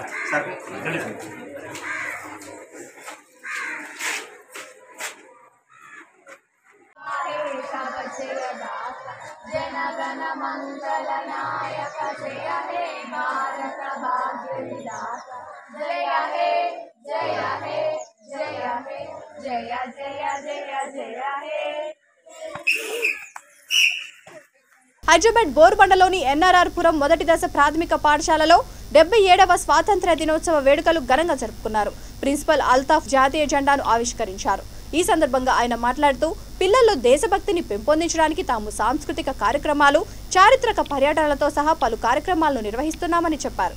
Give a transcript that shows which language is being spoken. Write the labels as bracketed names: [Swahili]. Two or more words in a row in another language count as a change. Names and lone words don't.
[Bangla] জনগণ মঙ্গল নায়ক জয় হে ভারত ভাগ্য বিধাতা জয় হে জয় হে জয় হে জয় জয় জয় জয় হে। [Telugu] హైదరాబాద్ బోర్బండలోని ఎన్ఆర్ఆర్ పురం మొదటి దశ ప్రాథమిక పాఠశాలలో 77వ స్వాతంత్ర్య దినోత్సవ వేడుకలు ఘనంగా జరుపుకున్నారు. ప్రిన్సిపల్ అల్తాఫ్ జాతీయ జెండాను ఆవిష్కరించారు. ఈ సందర్భంగా ఆయన మాట్లాడుతూ పిల్లల్లో దేశభక్తిని పెంపొందించడానికి తాము సాంస్కృతిక కార్యక్రమాలు, చారిత్రక పర్యటనలతో సహా పలు కార్యక్రమాలను నిర్వహిస్తున్నామని చెప్పారు.